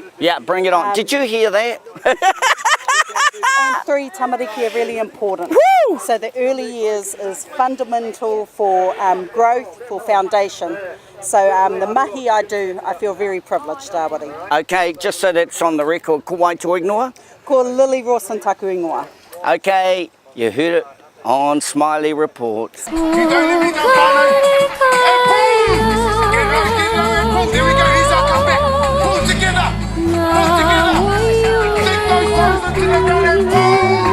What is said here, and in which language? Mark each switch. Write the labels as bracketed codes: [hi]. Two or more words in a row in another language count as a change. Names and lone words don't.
[en] Yeah, bring it on. Did you hear that? And 3, tamariki are really important. Woo! So the early years is fundamental for growth, for foundation. So the mahi I do, I feel very privileged, Tāwari. Okay, just so that's on the record, [mi] ko wai tō ingoa? Ko Lily Ross and taku ingoa. [en] Okay, you heard it on Smiley Report. Here we go, he's our comeback. Pull together. Take those toes into the ground and pull.